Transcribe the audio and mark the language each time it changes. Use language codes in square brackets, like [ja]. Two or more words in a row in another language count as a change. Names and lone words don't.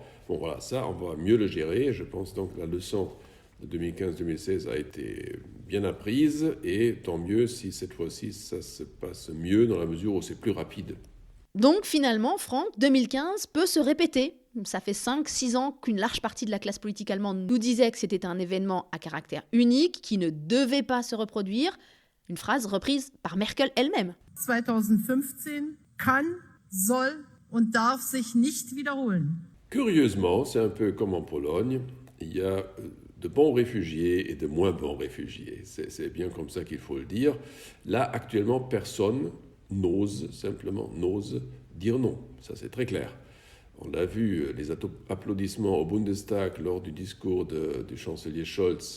[fr] Bon voilà, ça on va mieux le gérer. Je pense donc que la leçon de 2015-2016 a été bien apprise et tant mieux si cette fois-ci ça se passe mieux dans la mesure où c'est plus rapide. Donc finalement, Franck, 2015 peut se répéter. Ça fait 5-6 ans qu'une large partie de la classe politique allemande nous disait que c'était un événement à caractère unique, qui ne devait pas se reproduire. Une phrase reprise par Merkel elle-même. [de] 2015 kann, soll und darf sich nicht wiederholen. [fr] Curieusement, c'est un peu comme en Pologne, il y a de bons réfugiés et de moins bons réfugiés. C'est bien comme ça qu'il faut le dire. Là, actuellement, personne n'ose dire non. Ça, c'est très clair. On a vu les applaudissements au Bundestag lors du discours du chancelier Scholz.